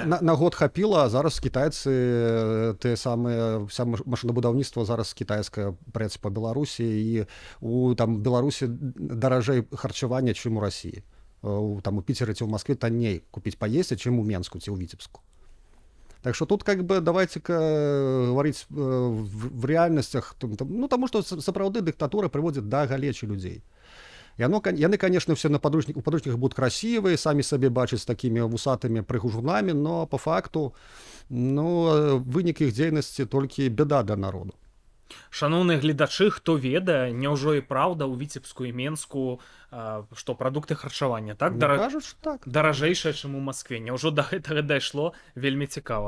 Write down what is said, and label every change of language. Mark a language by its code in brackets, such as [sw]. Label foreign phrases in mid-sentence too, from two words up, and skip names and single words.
[be] На год хапіла, а зараз кітайцы, те самыя, вся машынабудаўніцтва зараз кітайскае прэць па Беларусі, і у там Беларусі даражэй харчавання, чым у Расіі. Там у Піцеры ці ў Маскве танней купіць паесці, чым у Менску ці ў Віцебску. [ru] Так что тут как бы давайте-ка говорить в реальностях, ну, [be] тому что сапраўды дыктатура прыводзіць да галечы людзей. Яны, [ru] конечно, все у подручниках будут красивые, сами себе бачаць с такими вусатыми прыгужунами, но по факту, [be] ну, вынік іх дзейнасці толькі беда для народу. Шановныя гледачы, хто ведае, няўжо і праўда ў Віцебску і Менску, што прадукты харчавання, так? Кажуць, што так. Даражэйшае, чым у Маскве. Няўжо да гэтага дайшло, вельмі цікава.